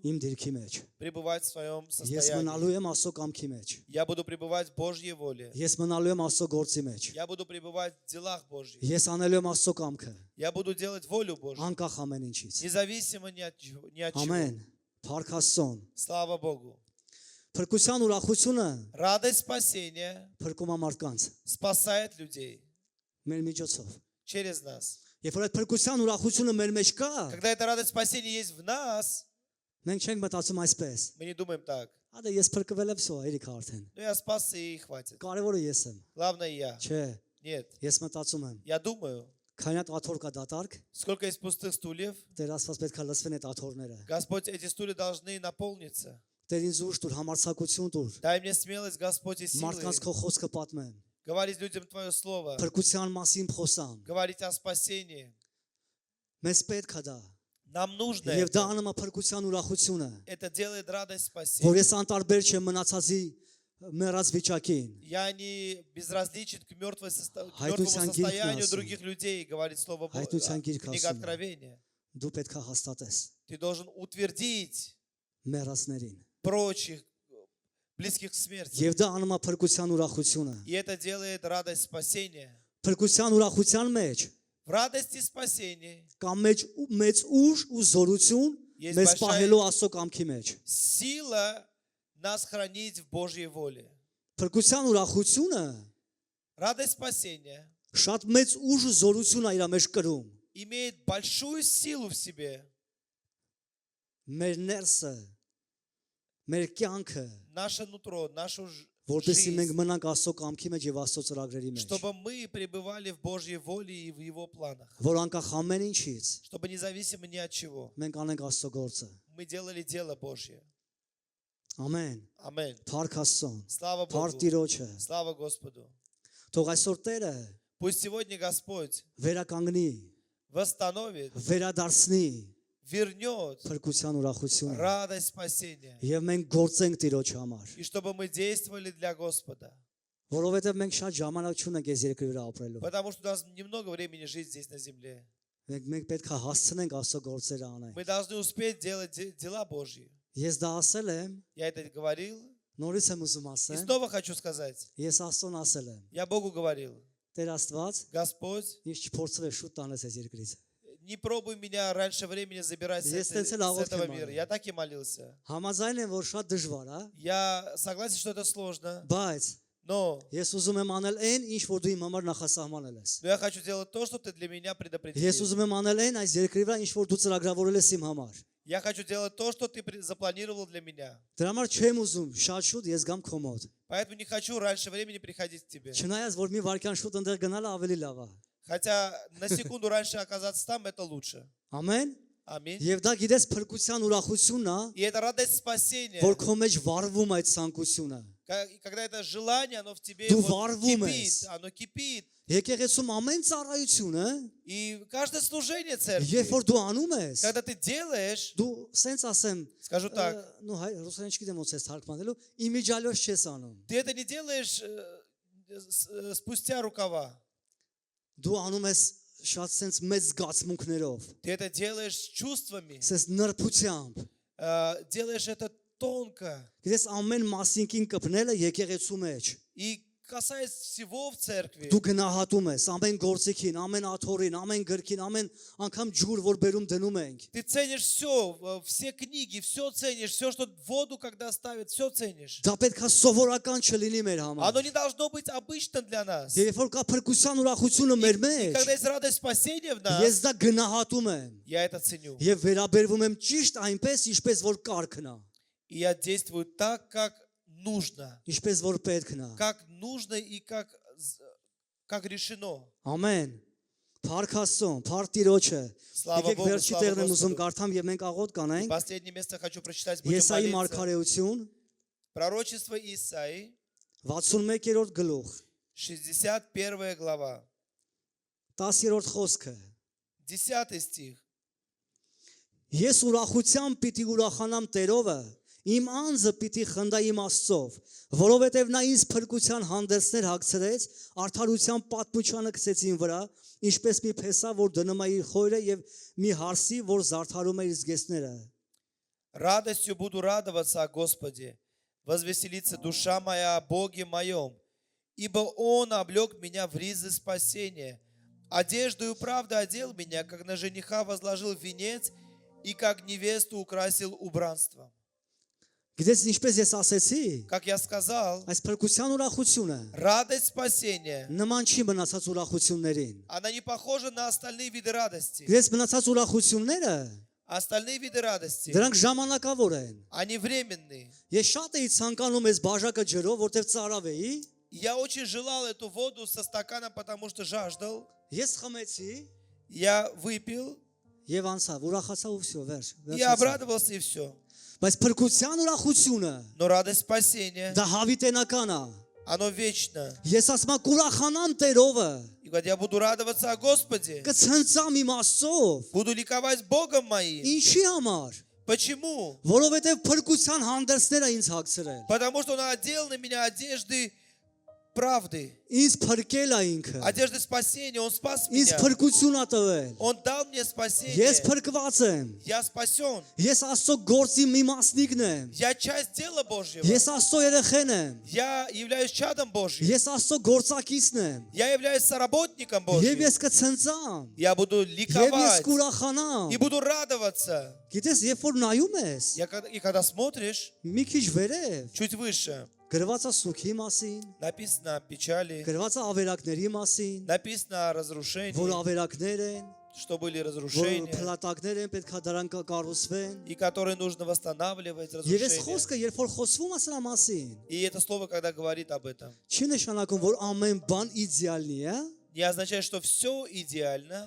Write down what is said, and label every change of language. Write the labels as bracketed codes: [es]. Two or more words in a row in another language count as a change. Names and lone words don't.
[hy] իմ դիրքի մեջ։ [ru] пребывать в своем [hy] Ես [ru] состоянии. [hy] մնալու եմ Աստծո կամքի մեջ։ [ru] Я буду пребывать в Божьей воле. [hy] Ես մնալու եմ Աստծո գործի մեջ։ [ru] Я буду пребывать в делах Божьих. [hy] Ես анելու եմ Աստծո կամքը, [ru] Я буду делать волю Божью. [hy] անկախ ամեն ինչից։ [ru] Независимо ни от чего. [hy] Ամեն։ Փառք Աստծուն։ [ru] Слава Богу. [hy] Փրկության ուրախությունը [ru] Радость спасения [hy] փրկում է մարդկանց [ru] спасает людей [hy] մեր միջոցով։ [ru] через нас. [hy] Երբ որ այդ փրկության ուրախությունը մեր մեջ կա, [ru] Когда эта радость спасения есть в нас, [hy] մենք չենք մտածում այսպես։ [ru] мы не думаем так. [hy] Ադե ես փրկվել եմ, всё, երիք արդեն։ [ru] Ну я спасся и хватит. [hy] Կարևորը ես եմ։ [ru] Главное я. [hy] Չէ, [ru] Нет. [hy] ես մտածում եմ։ [ru] Я думаю, [hy] Քանյատ աթոռ կա դատարկ, [ru] сколько есть пустых стульев, [hy] Տեր Աստված պետք է լսվեն այդ աթոռները։ [ru] Господь, эти стулья должны наполниться. [hy] Տեր ինձ ուժ տուր, համարձակություն տուր։ [ru] Дай мне смелость, Господь, и силы [hy] Մարդկանց քո խոսքը պատմեմ։ [ru] говорить людям Твое Слово, [hy] Փրկության մասին խոսամ։ [ru] говорить о спасении. [hy] Մեզ պետք է դա։ [ru] Нам нужно [hy] Եվ դա [ru] это. [hy] անում է փրկության ուրախությունը, [ru] Это делает радость [hy] որ [ru] спасения. [hy] ես անտարբեր չեմ մնացածի մեռած վիճակին։ [ru] Я не безразличен к мертвому [hy] Հայտության գիրքն [ru] состоянию [hy] ասում։ [ru] других людей, говорит Слово Божье. [hy] Հայտության գիրքը [ru] Книга [hy] ասում է։ [ru] Откровения. [hy] Դու պետք է հաստատես [ru] Ты должен утвердить [hy] մեռածներին։ [ru] прочих близких к смерти. [hy] Եվ դա անում է փրկության ուրախությունը։ [ru] И это делает радость спасения. [hy] Փրկության ուրախության մեջ [ru] В радости спасения [hy] կա մեծ ուժ ու զորություն Ես մեզ բաշայ- պահելու Աստծո կամքի մեջ։ [ru] сила нас хранить в Божьей воле. [hy] Փրկության ուրախությունը [ru] Радость спасения [hy] շատ մեծ ուժ ու զորություն է իր մեջ կրում։ [ru] имеет большую силу в себе. [hy] Մեր ներսը, մեր կյանքը, [ru] Наше нутро, нашу [hy] որովհետեւ մենք [ru] жизнь, [hy] մնանք Աստծո կամքի մեջ եւ Աստծո ծրագրերի մեջ, [ru] чтобы мы пребывали в Божьей воле и в Его планах. [hy] որ անկախ ամեն ինչից [ru] Чтобы независимо ни от чего [hy] մենք անենք Աստծո գործը։ [ru] мы делали дело Божье. [hy] Ամեն։ Ամեն. Փառք Աստծուն։ [ru] Слава [hy] Փառք [ru] Богу. [hy] Տիրոջը։ [ru] Слава Господу. [hy] Թող այսօր Տերը [ru] Пусть сегодня Господь [hy] վերականգնի, [ru] восстановит, [hy] վերադարձնի [ru] вернет [hy] փրկության ուրախությունը [ru] радость спасения. [hy] եւ մենք գործենք Տիրոջ համար, [ru] И чтобы мы действовали для Господа. [hy] որովհետեւ մենք շատ ժամանակ չունենք այս երկրի вրա ապրելու։ [ru] Потому что у нас немного времени жить здесь на земле. [hy] Մենք պետք է հասցնենք Աստծո գործերը անենք։ [ru] Мы должны успеть делать дела Божьи. [hy] Ես դա ասել եմ, [ru] Я это говорил. [hy] նորից եմ ուզում [ru] И [hy] ասեմ, [ru] снова хочу сказать. [hy] ես Աստծուն ասել եմ։ [ru] Я Богу говорил. [hy] Տեր Աստված, [ru] Господь, [hy] ինձ չփորձվել շուտ տանես այս երկրից։ [ru] не пробуй меня раньше времени забирать с [hy] Ես [ru] этой- [hy] տենց էլ [ru] с [hy] աղոթք [ru] этого [hy] եմ [ru] мира. [hy] արել։ [ru] Я так и молился. [hy] Համաձայն եմ, որ շատ դժվար է, [ru] Я согласен, что это сложно. [hy] բայց [ru] Но [hy] ես ուզում եմ անել այն, ինչ որ դու իմ համար նախասահմանել ես։ [ru] я хочу делать то, что ты для меня [hy] Ես [ru] предопределил. [hy] ուզում եմ անել այն այս երկրի վրա, ինչ որ դու ծրագրավորել ես իմ համար։ [ru] Я хочу делать то, что ты запланировал для меня. [hy] Դրա համար չեմ уզում շատ շուտ ես գամ քո մոտ։ [ru] Поэтому не хочу раньше времени приходить к тебе. [hy] Չնայած որ մի վարքյան շուտ ընդեղ գնալը ավելի լավ է։ [ru] Хотя на секунду раньше оказаться там, это лучше. [hy] Ամեն։ [ru] Аминь. [hy] Եվ դա գիտես փրկության ուրախությունն է, [ru] И это радость спасения, [hy] որ քո մեջ վառվում այդ ցանկությունը։ [ru] Когда это желание, оно в тебе [hy] Դու [ru] вот [hy] վարվում [ru] кипит, [hy] ես։ [ru] оно кипит. [hy] Եկեղեցում ամեն ծառայությունը, [ru] И каждое служение [hy] երբ [ru] церкви, [hy] որ դու անում ես, [ru] когда ты делаешь, [hy] դու սենց ասեմ, [ru] скажу так, [hy] նո հայ ռուսերեն չգիտեմ ոնց է թարգմանելու, իմիջալոց չես անում։ [ru] ты это не делаешь спустя рукава. [hy] Դու անում ես շատ սենց մեծ զգացմունքներով, [ru] Ты это делаешь с чувствами, [hy] սենց նրբությամբ։ [ru] делаешь это тонко. [hy] Գիտես ամեն մասինքին կպնելը եկեղեցու մեջ։ [ru] И касаясь всего в церкви, [hy] Դու գնահատում ես ամեն գործիքին, ամեն աթորին, ամեն գրքին, ամեն անգամ ջուր, որ բերում դնում ենք։ [ru] ты ценишь все, все книги, все ценишь, все, что воду, когда ставят, все ценишь. [hy] Դա պետք է սովորական չլինի մեր համար։ [ru] Оно не должно быть обычным для нас. [hy] Երբ որ կա փրկության ուրախությունը մեր [ru] И [hy] մեջ, [ru] когда есть радость спасения в нас, [hy] ես դա գնահատում եմ [ru] я это ценю. [hy] եւ վերաբերվում եմ ճիշտ այնպես, ինչպես որ կարգն է, [ru] И я действую так, как нужно. [hy] ինչպես որ պետքն է։ [ru] Как нужно и как решено. [hy] Ամեն։ Փառք Աստծուն, փառք Տիրոջը։ [ru] Slava [hy] Եկեք [ru] Bogu, [hy] վերջի [ru] slava [hy] տեղն եմ ուզում [ru] Gospodu. [hy] կարդամ եւ մենք աղոտ կանենք։ [ru] Последнее место хочу прочитать, будем [hy] Եսայի [ru] молиться. [hy] մարգարեություն [ru] Пророчество Исаии, [hy] 61-րդ գլուխ, [ru] 61 глава, [hy] 10-րդ խոսքը։ [ru] 10 стих. [hy] Ես ուրախությամբ պիտի ուրախանամ Տերովը, իմ անձը պիտի խնդա իմ Աստծով, որովհետև նա ինձ փրկության հանդերձներ հագցրեց, արդարության պատմությանը գցեց իմ վրա, ինչպես մի փեսա, որ դնում է իր խոյրը եւ մի հարսի, որ զարդարում է իր զգեստները։ [ru] Радостью буду радоваться о Господе, возвеселится душа моя о Боге моем, ибо Он облег меня в ризы спасения, одеждою правды одел меня, как на жениха возложил венец, и как невесту украсил убранством. [hy] Գիտես ինչպես ես ասեցի, [ru] Как я сказал, [hy] այս փրկության ուրախությունը [ru] радость спасения, [hy] նման չի մնացած ուրախություններին։ [ru] она не похожа на остальные виды радости. [hy] Գիտես մնացած ուրախությունները, [ru] Остальные виды радости, [hy] դրանք ժամանակավոր են։ [ru] они временные. [hy] Ես շատ էի ցանկանում այս բաժակը ջրով, որտեղ ծարավեի, [ru] Я очень желал эту воду со стаканом, потому что жаждал. [hy] ես խմեցի [ru] Я выпил [hy] եւ անցավ, ուրախացա ու всё, վերջ։ [ru] и обрадовался, и все. [hy] Բայց փրկության ուրախությունը [ru] Но радость спасения, [hy] դա հավիտենական է։ [ru] оно вечно. [hy] Ես ասում եմ կուրախանամ Տերովը, [ru] И когда я буду радоваться о Господе, [hy] կցնծամ իմ Աստծով։ [ru] буду ликовать Богом моим. [hy] Ինչի համար։ [ru] Почему? [hy] Որովհետև փրկության հանդերձները ինձ հագցրել։ [ru] Потому что Он одел на меня одежды правды, [hy] Ինձ փրկել է ինքը։ [ru] одежды спасения. Он спас [hy] Ինձ [ru] меня. [hy] փրկություն ա տվել։ [ru] Он дал мне [hy] Ես [ru] спасение. [hy] փրկված եմ։ [ru] Я спасен. [hy] Ես Աստծո գործի մի մասնիկն եմ։ [ru] Я часть дела Божьего. [hy] Ես Աստծո երեխեն եմ։ [ru] Я являюсь чадом Божьим. [hy] Ես Աստծո գործակիցն եմ։ [ru] Я являюсь соработником [hy] Եվ [ru] Божьим. [hy] ես կցնծամ։ [ru] Я буду [hy] Եվ ես [ru] ликовать [hy] կուրախանամ։ [ru] и буду радоваться. [hy] Գիտես, երբ որ նայում ես, [ru] И когда смотришь [hy] մի քիչ վերև, [ru] чуть выше, [hy] գրված է սուքի մասին, [ru] написано о печали, [hy] գրված է ավերակների մասին, [ru] написано о разрушении, [hy] որ ավերակներ են, [ru] что были [hy] որ [ru] разрушения, [hy] փլատակներ են, պետքա դրանք կառուցվեն։ [ru] и которые нужно восстанавливать, [hy] Եվ այս [ru] разрушения. [hy] խոսքը, երբ որ խոսվում է սրա մասին, [ru] И это слово, когда говорит об этом, [hy] չի նշանակում, որ ամեն բան իդեալնի է, [ru] не означает, что все идеально,